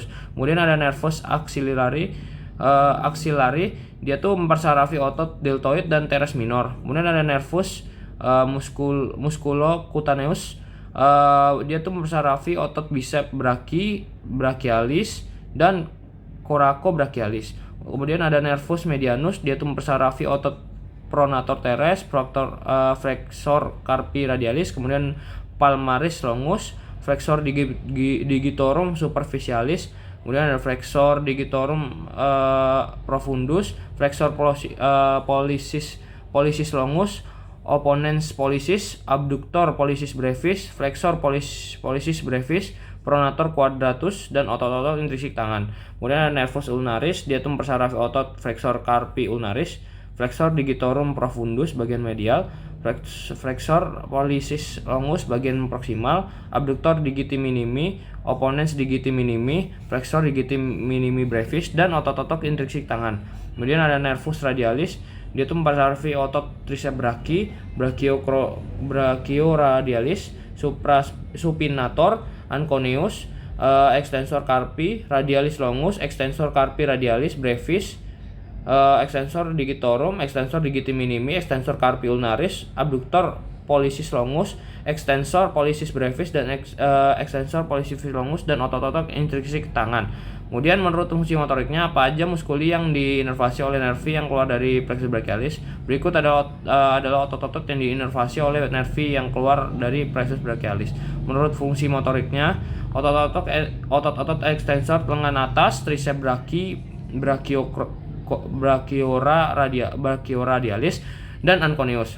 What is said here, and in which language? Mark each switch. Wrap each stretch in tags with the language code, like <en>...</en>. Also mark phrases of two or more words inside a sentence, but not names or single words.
<id>Kemudian ada nervus axillari, dia tuh mempersarafi otot deltoid dan teres minor. Kemudian ada nervus musculocutaneus, dia tuh mempersarafi otot bicep brachialis dan coracobrachialis. Kemudian ada nervus medianus, dia tuh mempersarafi otot pronator teres, flexor carpi radialis, kemudian palmaris longus, flexor digitorum superficialis, kemudian ada flexor digitorum profundus, flexor pollicis longus, opponens pollicis, abductor pollicis brevis, flexor pollicis brevis, pronator quadratus, dan otot-otot intrinsik tangan. Kemudian ada nervus ulnaris, dia tuh mempersarafi otot flexor carpi ulnaris, flexor digitorum profundus bagian medial, flexor pollicis longus bagian proksimal, abductor digiti minimi, opponens digiti minimi, flexor digiti minimi brevis, dan otot-otot intrinsik tangan. Kemudian ada nervus radialis, dia tuh mempersarafi otot triceps brachii, brachioradialis, supinator, anconeus, extensor carpi radialis longus, extensor carpi radialis brevis, extensor digitorum, extensor digiti minimi, extensor carpi ulnaris, abductor pollicis longus, extensor pollicis brevis, dan extensor pollicis longus, dan otot-otot intrinsik tangan. Kemudian menurut fungsi motoriknya, apa aja muskuli yang diinervasi oleh nervi yang keluar dari plexus brachialis? Berikut adalah otot-otot yang diinervasi oleh nervi yang keluar dari plexus brachialis. Menurut fungsi motoriknya, otot-otot ekstensor lengan atas, triceps brachii, brachioradialis, dan anconeus.</id>